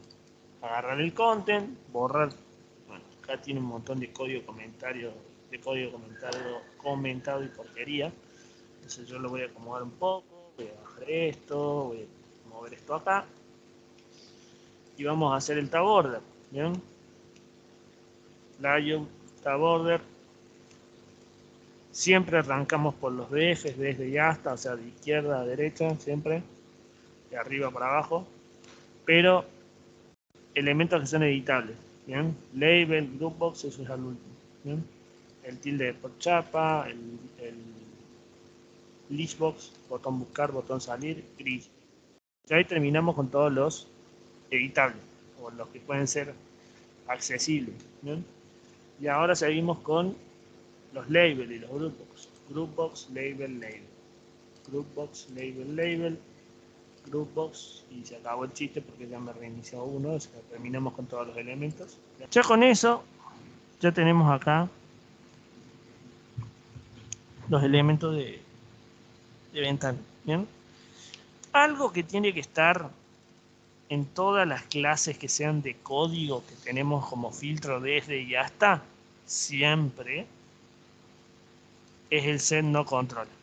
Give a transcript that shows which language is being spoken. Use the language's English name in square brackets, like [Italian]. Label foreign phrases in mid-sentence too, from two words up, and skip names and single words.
[Spanish] Agarrar el content, borrar. Bueno, acá tiene un montón de código comentario, comentado y porquería. Entonces yo lo voy a acomodar un poco, voy a bajar esto, voy a mover esto acá. Y vamos a hacer el [English] tab order. [Spanish] ¿Bien? [English] Layout, tab order. [Spanish] Siempre arrancamos por los DFs, desde y hasta, o sea, de izquierda a derecha, siempre, de arriba para abajo, pero elementos que son editables, ¿bien? [English] Label, groupbox, [Spanish] eso es al último, ¿bien? El tilde por chapa, el listbox, botón buscar, botón salir, gris. Y ahí terminamos con todos los editables, o los que pueden ser accesibles. ¿Bien? Y ahora seguimos con los labels y los groupbox. [English] Groupbox, label, label. Groupbox, label, label. Groupbox, [Spanish] y se acabó el chiste porque ya me reinició uno, o sea, terminamos con todos los elementos. Ya con eso, ya tenemos acá los elementos de ventana. ¿Bien? Algo que tiene que estar en todas las clases que sean de código que tenemos como filtro desde y hasta, siempre es el set no control.